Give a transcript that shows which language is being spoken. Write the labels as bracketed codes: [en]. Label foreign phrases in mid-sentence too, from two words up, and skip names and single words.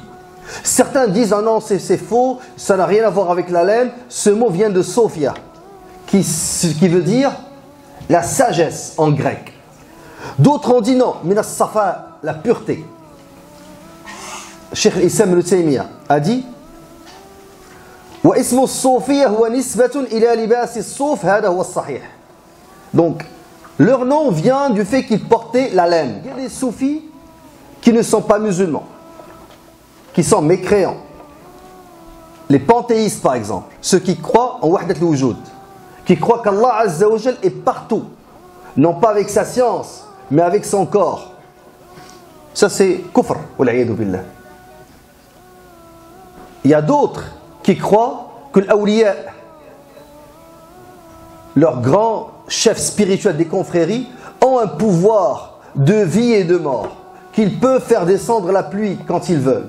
[fr] Certains disent ah non, c'est faux, ça n'a rien à voir avec la laine. Ce mot vient de Sophia, qui veut dire la sagesse en grec. D'autres ont dit non, [ar] من الصفاء, [fr] la pureté. Cheikh Islam ibn Taymiyyah a dit [ar] واسم الصوفية هو نسبة إلى لباس الصوف، هذا هو الصحيح. [fr] Donc leur nom vient du fait qu'ils portaient la laine. Il y a des soufis qui ne sont pas musulmans, qui sont mécréants. Les panthéistes par exemple, ceux qui croient en [ar] وحدة الوجود, [fr] qui croient qu' [ar] الله عز وجل [fr] est partout, non pas avec sa science, mais avec son corps. Ça c'est kufr, [ar] والعياذ بالله. [fr] Il y a d'autres qui croient que l'awliya, leurs grands chefs spirituels des confréries, ont un pouvoir de vie et de mort, qu'ils peuvent faire descendre la pluie quand ils veulent.